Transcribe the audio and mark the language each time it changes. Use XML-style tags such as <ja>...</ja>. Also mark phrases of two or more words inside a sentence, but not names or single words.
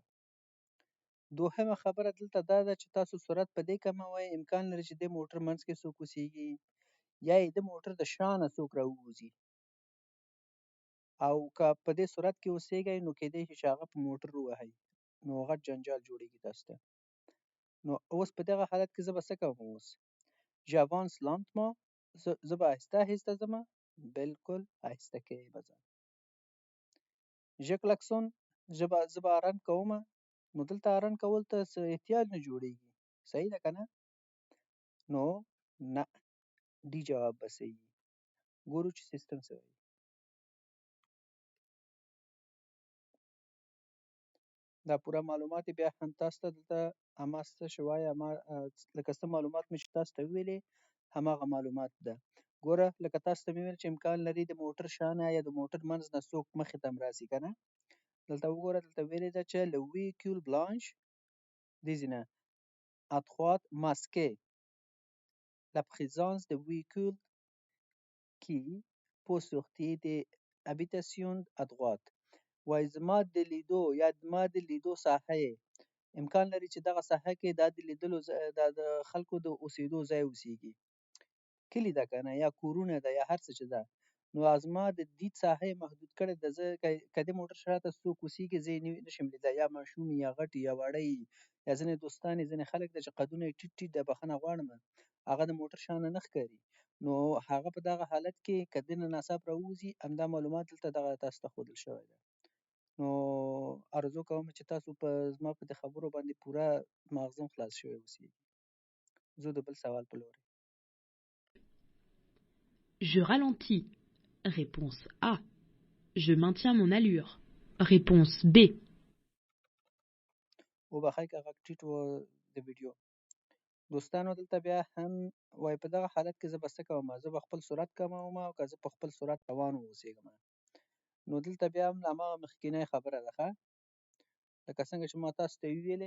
<ps>دوهمه خبره دلته دا ده چې تاسو سرعت په دې کموئ، امکان لري چې دې موټر منځ کې څوک اوسیږي یا یې د موټر د شا نه څوک راووځي، او که په دې سرعت کې اوسیږئ نو کیدای شي چې هغه په موټر ووهئ، نو غټ جنجال جوړیږي تاسو ته. نو اوس په دغه حالت کې زه به څه کوم اوس؟</ps> <fr>j'avance lentement،</fr> <ps>زه به آهسته آهسته ځمه، بلکل آهسته کې به ځم.</ps> <fr>je klaxonne،</fr> <ps>زه به هارن کومه، نو دلته هارن کول ته څه احتیاج نه جوړیږي. صحیح ده که نه؟ نو نه، ډي جواب به صحیح وي. ګورو چې سیستم څه وایي. دا پوره معلومات بیا هم تاسو ته دلته اما څه شی وایي، اما لکه څه معلومات مې چې تاسو ته وویلې هماغه معلومات ده. ګوره لکه تاسو ته مې ویل چې امکان لري د موټر شا نه یا د موټر منځ نه څوک مخې ته هم راسي که نه. دلته وګوره، دلته ویلې ده چې</ps> <fr>le véhicule blanche désigne à droite masqué la présence de véhicules qui peut sortir des habitations à droite.</fr> <ps>وایي زما د لیدو یا زما د لیدو ساحه یې امکان لري چې دغه ساحه کې دا د لیدلو دا د خلکو د اوسېدو ځای اوسیږي، کلي ده که نه، یا کورونه ده، یا هر څه چې ده. نو زما د دید ساحه یې محدود کړې ده. زه که د موټر شاته څوک اوسیږي زه یې نشم لیدلی، یا ماشوم وي یا غټ یا وړه وي، یا ځینې دوستان یې ځینې خلک ده چې قدونه یې ټیټ ټیټ ده، بخښنه غواړم، هغه د موټر شا نه ښکاري. نو هغه په دغه حالت کې که د نه ناڅاپه راووځي، همدا معلومات دلته دغه تاسو ته ښودل شوی ده. نو آرزو کوم چې تاسو په زما په دې خبرو باندې پوره مغزم خلاص شوی اوسیږي. زه د بل سوال په لوري.</ps> <fr>Je ralentis. Réponse A. Je maintiens mon allure. Réponse B.</fr> <ps>وبخئ که غږ ټیټ و د ویډیو. دوستانو دلته بیا هم وایي په دغه حالت کې زه به څه کوم؟ زه به خپل سرعت کموم، او که زه په خپل سرعت روان واوسېږم. نو دلته بیا هم هماغه مخکینۍ خبره ده ښه، لکه څنګه چې ما تاسو ته ویلې.</ps>